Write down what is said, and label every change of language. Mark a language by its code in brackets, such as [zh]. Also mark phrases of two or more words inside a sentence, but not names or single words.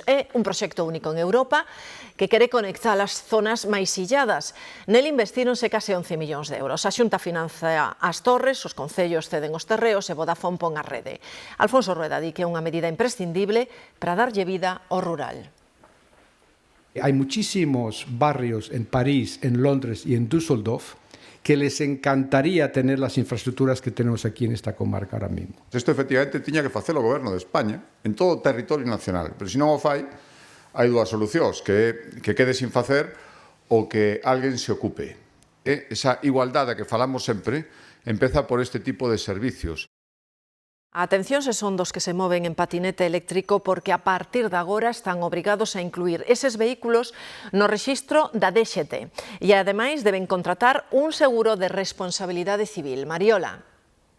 [gl] É un proxecto único en Europa que quere conectar as zonas máis illadas. Nel investíronse case 11 millóns de euros. A Xunta financia as torres, os concellos ceden os terreos e Vodafone pon a rede. Alfonso Rueda di que é unha medida imprescindible para darlle vida ao rural. [es] Hay muchísimos barrios en París, en Londres y en Düsseldorf que les encantaría tener las infraestructuras que tenemos aquí en esta comarca ahora mismo. [gl] Isto efectivamente tiña que facer o Goberno de España en todo o territorio nacional, pero se non o fai, hai dúas solucións, que quede sin facer ou que alguén se ocupe. Esa igualdade que falamos sempre empeza por este tipo de servicios. Atención se son dos que se moven en patinete eléctrico porque a partir de agora están obrigados a incluir eses vehículos no rexistro da DXT e ademais deben contratar un seguro de responsabilidade civil.